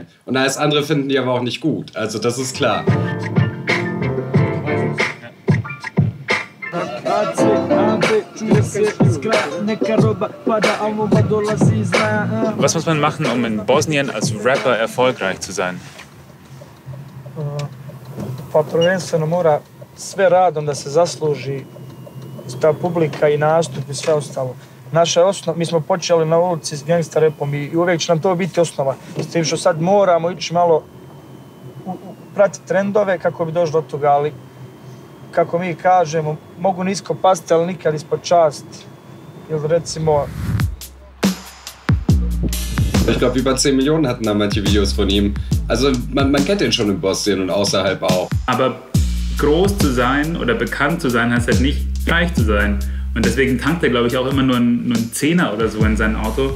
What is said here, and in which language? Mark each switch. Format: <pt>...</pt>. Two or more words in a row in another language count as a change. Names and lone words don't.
<de>Und alles andere finden die aber auch nicht gut. Also das ist klar. Was muss man machen, um in Bosnien als Rapper erfolgreich zu sein?</de> <bs>Pa prvenstveno mora sve radom da se zasluži ta publika i nastup i sve ostalo. Naša osnova, mi smo počeli na ulici s gangsta rapom i uvijek će nam to biti osnova. S tim što sad moramo ići malo pratiti trendove kako bi došli do toga, ali kako mi kažemo, mogu nisko pasti, ali nikad ispod časti. Ili recimo...</bs> <de>Ich glaube, über 10 Millionen hatten da manche Videos von ihm. Also man kennt ihn schon in Bosnien und außerhalb auch. Aber groß zu sein oder bekannt zu sein, heißt halt nicht reich zu sein. Und deswegen tankt er, glaube ich, auch immer nur einen Zehner oder so in sein Auto.</de>